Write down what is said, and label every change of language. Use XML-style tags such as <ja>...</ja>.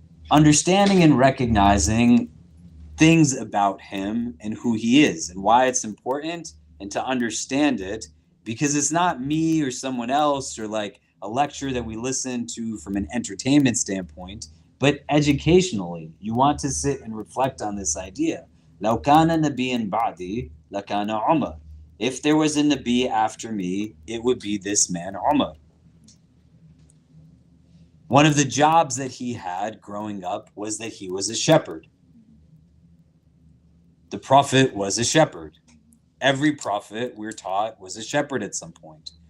<en>Understanding and recognizing things about him and who he is and why it's important, and to understand it, because it's not me or someone else or like a lecture that we listen to from an entertainment standpoint, but educationally, you want to sit and reflect on this idea.</en> <ar>لو كان نبيا بعدي لكان عمر.</ar> <en>If there was a Nabi after me, it would be this man Umar. One of the jobs that he had growing up was that he was a shepherd. The Prophet was a shepherd. Every prophet, we're taught, was a shepherd at some point.</en>